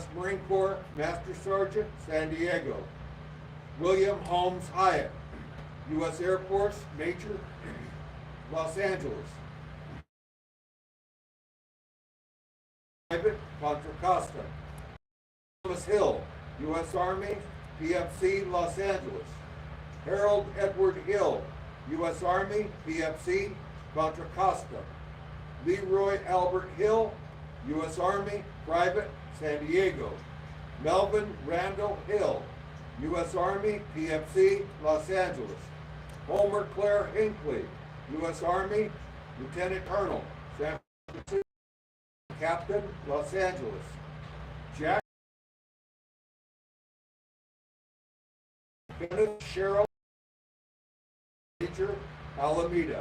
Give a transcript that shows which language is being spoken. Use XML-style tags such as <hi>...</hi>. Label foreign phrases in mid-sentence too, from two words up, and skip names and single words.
<en>Marine Corps, Master Sergeant, San Diego. William Holmes Hyatt, U.S. Air Force, Major, Los Angeles. Private, Contra Costa. Thomas Hill, U.S. Army, PFC, Los Angeles. Harold Edward Hill, U.S. Army, PFC, Contra Costa. Leroy Albert Hill, U.S. Army, Private, San Diego. Melvin Randall Hill, U.S. Army, PFC, Los Angeles. Homer Claire Hinckley, U.S. Army, Lieutenant Colonel, San Francisco. Captain, Los Angeles. Jack Kenneth Sherrill, Major, Alameda.</en>